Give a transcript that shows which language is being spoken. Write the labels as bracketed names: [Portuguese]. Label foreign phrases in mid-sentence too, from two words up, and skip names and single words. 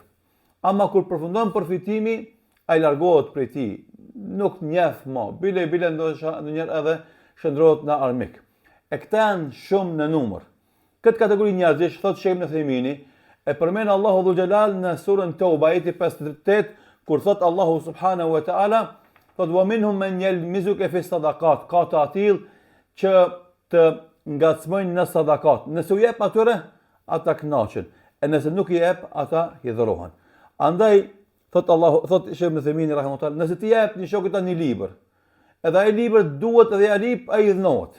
[Albanian] Ama kur përfundon përfitimi, ai largohet prej tij, nuk njeh më, bile ndonjëherë edhe shndrohet në armik. E këta janë shumë në numër. Këtë kategori njerëzish, thot Sheikh Ibn Uthaymin, e përmend Allahu [Arabic] ذو الجلال [Albanian] në surën Tauba ajeti 58, kur thot Allahu [Arabic] سبحانه وتعالى, [Albanian] thot [Arabic] ومنهم من يلمزك في الصدقات, [Albanian] ka të atill që të ngacmojnë në sadakat. Nëse u jep atyre, ata kënaqen. E nëse nuk i jep, ata hidhrohen. Andaj thot Sheikh Ibn Uthaymin rahimahullah, nëse ti jep një shokut një libër, edhe ai libër duhet edhe ja lip, ai dhënohet.